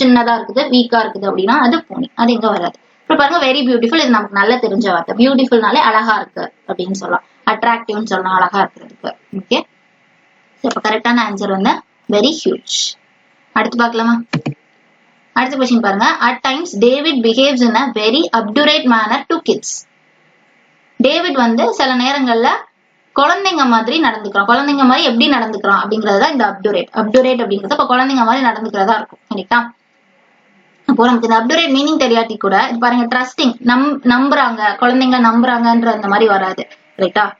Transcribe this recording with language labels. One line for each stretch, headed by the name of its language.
Tamil: சின்னதா இருக்குது, வீக்கா இருக்குது அப்படின்னா அது பூனி. அது இங்க வராது. அப்புறம் பாருங்க வெரி பியூட்டிஃபுல். இது நமக்கு நல்லா தெரிஞ்ச வார்த்தை. பியூட்டிஃபுல்னாலே அழகா இருக்கு அப்படின்னு சொல்லலாம், அட்ராக்டிவ்னு சொல்லலாம் அழகா இருக்கிறதுக்கு. ஓகே, இப்ப கரெக்டான ஆன்சர் வந்து வெரி ஹியூஜ். அடுத்து பார்க்கலாமா? அடுத்த क्वेश्चन பாருங்க.
English: at times David behaves in a very obdurate manner to kids.
Tamil: David வந்து சில நேரங்கள்ல குழந்தைங்க மாதிரி நடந்துக்கிறான். குழந்தைங்க மாதிரி எப்படி நடந்துக்கிறான் அப்படிங்கறதுதான் இந்த அப்டுரேட். அப்டுரேட் அப்படிங்கிறது இப்ப குழந்தைங்க மாதிரி நடந்துக்கிறதா இருக்கும். சரிங்களா? அப்போ நமக்கு இந்த அப்டுரேட் மீனிங் தெரியாட்டி கூட பாருங்க, ட்ரஸ்டிங், நம்புறாங்க, குழந்தைங்க நம்புறாங்கன்ற அந்த மாதிரி வராது. ரைட்டா?